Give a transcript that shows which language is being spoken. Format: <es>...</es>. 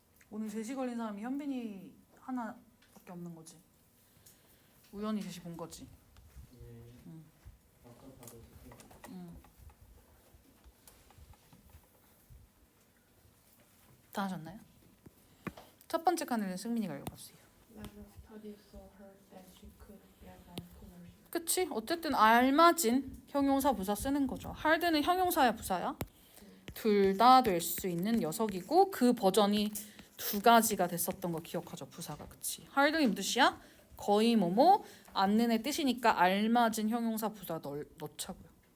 <ko>오늘 제시 걸린 사람이 현빈이 하나밖에 없는 거지. 우연히 제시 본 거지. 예. 응. 아까 바로 쓸게요. 응. 다 하셨나요? 첫 번째 칸을 승민이가 읽어봤어요.</ko> <en>Lana studied so hard that she could get on scholarship.</en> <ko>그치? 어쨌든 알맞은 형용사 부사 쓰는 거죠. hard는 형용사야 부사야? 둘 다 될 수 있는 녀석이고 그 버전이 두 가지가 됐었던 거 기억하죠. 부사가. 그치? hard이 무슨 뜻이야? 거의 뭐뭐 않는의 뜻이니까 알맞은 형용사 부사 넣자고요.</ko>